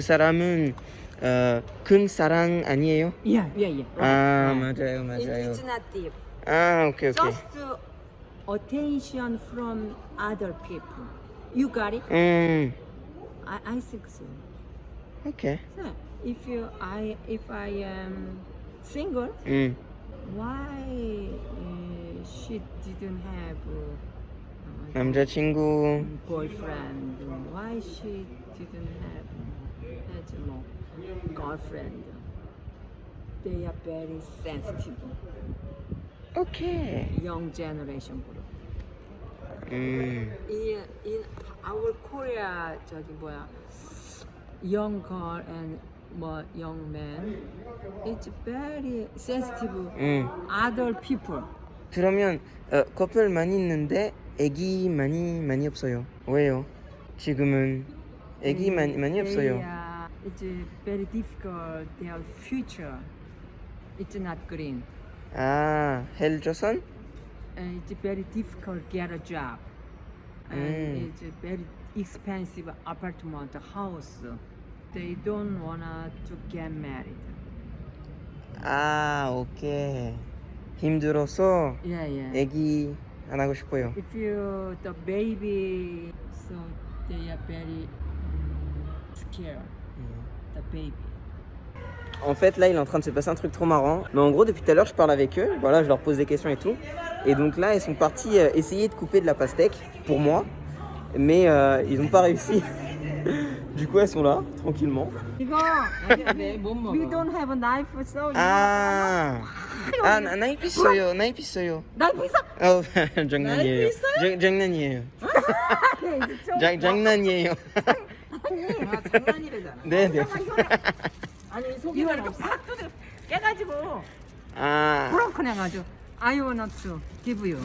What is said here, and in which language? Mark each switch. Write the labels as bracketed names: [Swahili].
[Korean] 사람은 큰 사랑 아니에요? [English] Yeah. [Korean] 맞아요. [English] It's not deep. 오케이. Just attention from other people. You got it? I think so. 오케이. So, if I am single, why she didn't have [Korean] 남자친구. [English] boyfriend? Why she didn't have no girlfriend? They are very sensitive. 오케이. Young generation group. 음. In our Korea young girl and young man, it's very sensitive. Other people. [Korean] 그러면 커플 많이 있는데 애기 많이 없어요. 왜요? 지금은 애기 많이 없어요. [English] It's very difficult. Their future. It's not green. [Korean] 헬조선? [English] And it's very difficult to get a job. And it's a very expensive apartment house. They don't wanna to get married. [Korean] 오케이. 힘들어서 [English] Yeah. [Korean] 애기 안 하고 싶어요. [English] If you the baby, so they are very scared. The baby. [French] En fait, là, il est en train de se passer un truc trop marrant. Mais en gros, depuis tout à l'heure, je parle avec eux. Voilà, je leur pose des questions et tout. Et donc là, ils sont partis essayer de couper de la pastèque pour moi. Mais ils n'ont pas réussi. Du coup, elles sont là, tranquillement. [English] 이거 we don't have a knife, so [Korean] 나이프 있어요. 나이프 있어? 장난이에요. 장난이에요. 장난이에요. 장난이래잖아. 네네. 아니 속이 이렇게 팍 뜯어 깨가지고 아, 브로큰해가지고 [English] I want to give you.